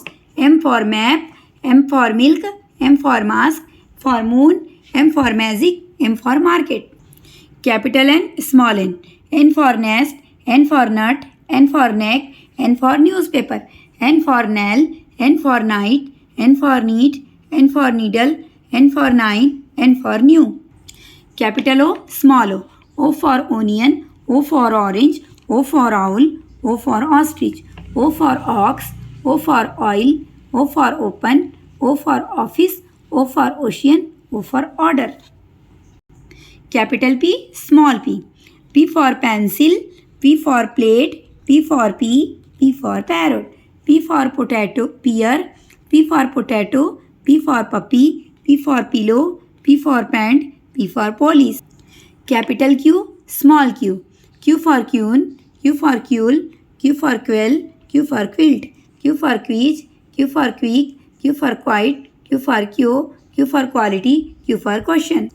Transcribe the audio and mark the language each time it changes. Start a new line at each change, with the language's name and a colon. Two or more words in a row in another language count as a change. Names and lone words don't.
English: M for map, M for milk, M for mask, for moon, M for magic, M for market। Capital N, small n। N for nest, N for nut, N for neck, N for newspaper। N for nail, N for night, N for neat, N for needle, N for nine, N for new। Capital O, small o। O for onion, O for orange, O for owl, O for ostrich। O for ox, O for oil, O for open, O for office, O for ocean, O for order। Capital P, small p। P for pencil, P for plate, P for pea, P for parrot। P for potato, pear, P for potato, P for puppy, P for pillow, P for pant, P for police। Capital Q, small q। Q for queen, Q for quail, Q for quill, Q for quilt, Q for quiz, Q for quick, Q for quiet, Q for cure, Q for quality, Q for question।